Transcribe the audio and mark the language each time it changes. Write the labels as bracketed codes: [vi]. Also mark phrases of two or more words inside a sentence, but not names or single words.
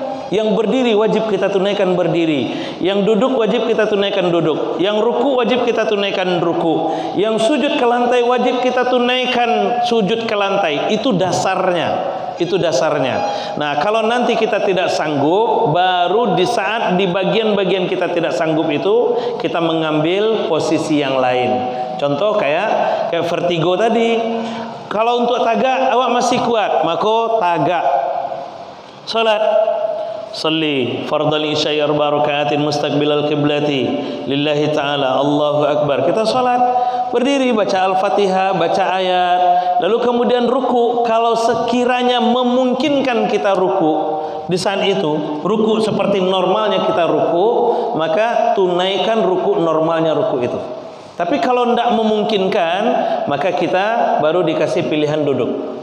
[id] Yang berdiri wajib kita tunaikan berdiri, yang duduk wajib kita tunaikan duduk, yang ruku wajib kita tunaikan ruku, yang sujud ke lantai wajib kita tunaikan sujud ke lantai. Itu dasarnya. Itu dasarnya. Nah, kalau nanti kita tidak sanggup, baru di saat di bagian-bagian kita tidak sanggup itu kita mengambil posisi yang lain. Contoh kayak vertigo tadi. [min] Kalau untuk tagak awak masih kuat, maka tagak. [ar] Salat أصلي فرض العشاء أربع ركعات مستقبل القبلة لله تعالى الله أكبر. [id] Kita salat berdiri, baca Al-Fatihah, baca ayat, lalu kemudian ruku. Kalau sekiranya memungkinkan kita ruku di saat itu, ruku seperti normalnya kita ruku, maka tunaikan ruku normalnya ruku itu. Tapi kalau tidak memungkinkan, maka kita baru dikasih pilihan duduk.